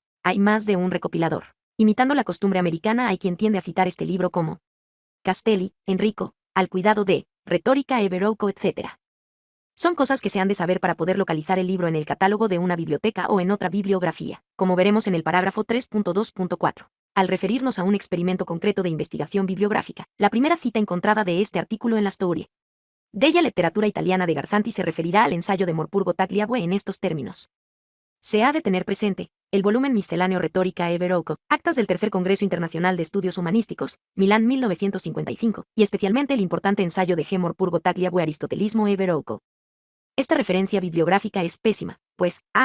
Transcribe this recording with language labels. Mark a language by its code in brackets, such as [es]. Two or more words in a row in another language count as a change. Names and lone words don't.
[es] Hay más de un recopilador. Imitando la costumbre americana hay quien tiende a citar este libro como Castelli, Enrico, al cuidado de Retórica e Verrocco, etc. Son cosas que se han de saber para poder localizar el libro en el catálogo de una biblioteca o en otra bibliografía, como veremos en el parágrafo 3.2.4. Al referirnos a un experimento concreto de investigación bibliográfica, la primera cita encontrada de este artículo en la Storia della Letteratura Italiana de Garzanti se referirá al ensayo de Morpurgo Tagliabue en estos términos. Se ha de tener presente, el volumen misceláneo Retórica e Verrocco, Actas del Tercer Congreso Internacional de Estudios Humanísticos, Milán 1955, y especialmente el importante ensayo de G. Morpurgo Tagliabue Aristotelismo e Verrocco. Esta referencia bibliográfica es pésima, pues a.